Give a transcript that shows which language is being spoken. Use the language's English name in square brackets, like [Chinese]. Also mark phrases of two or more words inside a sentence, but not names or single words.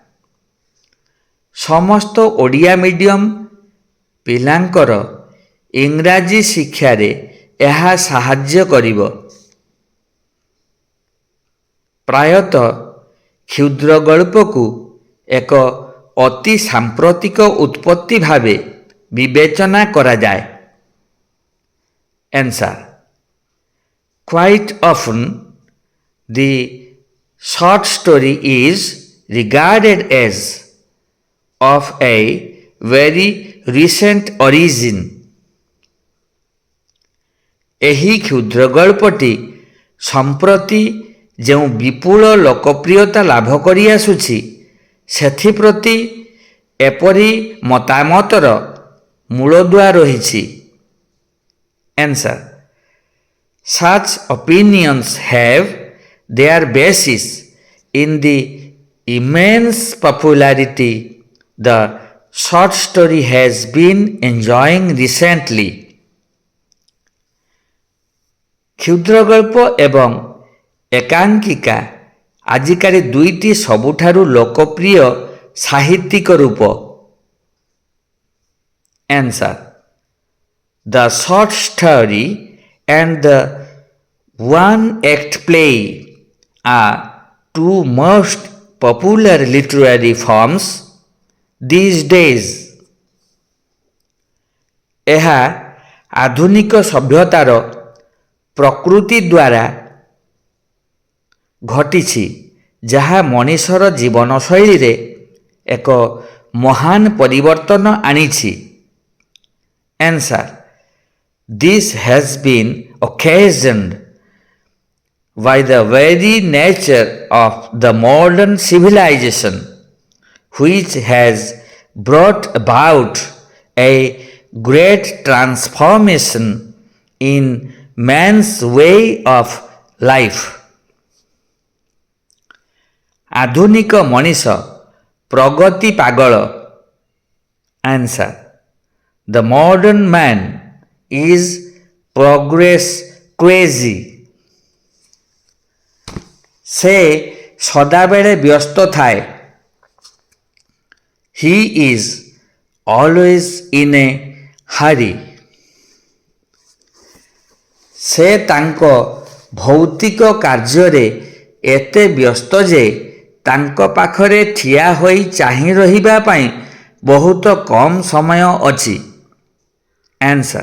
[Odia] ସମସ୍ତ ଓଡ଼ିଆ ମିଡ଼ିୟମ୍ ପିଲାଙ୍କର ଇଂରାଜୀ ଶିକ୍ଷାରେ ଏହା ସାହାଯ୍ୟ କରିବ। ପ୍ରାୟତଃ କ୍ଷୁଦ୍ର ଗଳ୍ପକୁ ଏକ ଅତି ସାମ୍ପ୍ରତିକ ଉତ୍ପତ୍ତି ଭାବେ ବିବେଚନା କରାଯାଏ। [English] Answer. Quite often, the short story is regarded as of a very recent origin. [Odia] ଏହି କ୍ଷୁଦ୍ର ଗଳ୍ପଟି ସମ୍ପ୍ରତି ଯେଉଁ ବିପୁଳ ଲୋକପ୍ରିୟତା ଲାଭ କରିଆସୁଛି ସେଥିପ୍ରତି ଏପରି ମତାମତର ମୂଳଦୁଆ ରହିଛି। [English] Answer. Such opinions have their basis in the immense popularity the short story has been enjoying recently. [Odia] କ୍ଷୁଦ୍ର ଗଳ୍ପ ଏବଂ ଏକାଙ୍କିକା ଆଜିକାଲି ଦୁଇଟି ସବୁଠାରୁ ଲୋକପ୍ରିୟ ସାହିତ୍ୟିକ ରୂପ। [English] Answer. The short story and the one-act play are two most popular literary forms these days. [Odia] ଏହା ଆଧୁନିକ ସଭ୍ୟତାର ପ୍ରକୃତି ଦ୍ୱାରା ଘଟିଛି ଯାହା ମଣିଷର ଜୀବନଶୈଳୀରେ ଏକ ମହାନ ପରିବର୍ତ୍ତନ ଆଣିଛି। [English] Answer. This has been occasioned by the very nature of the modern civilization, which has brought about a great transformation in man's way of life. [Odia] ଆଧୁନିକ ମଣିଷ ପ୍ରଗତି ପାଗଳ। [English] Answer. The modern man is progress crazy. [Odia] ସେ ସଦାବେଳେ ବ୍ୟସ୍ତ ଥାଏ। [English] He is always in a hurry. [Odia] ସେ ତାଙ୍କ ଭୌତିକ କାର୍ଯ୍ୟରେ ଏତେ ବ୍ୟସ୍ତ ଯେ ତାଙ୍କ ପାଖରେ ଠିଆ ହୋଇ ଚାହିଁ ରହିବା ପାଇଁ ବହୁତ କମ୍ ସମୟ ଅଛି। [English] Answer.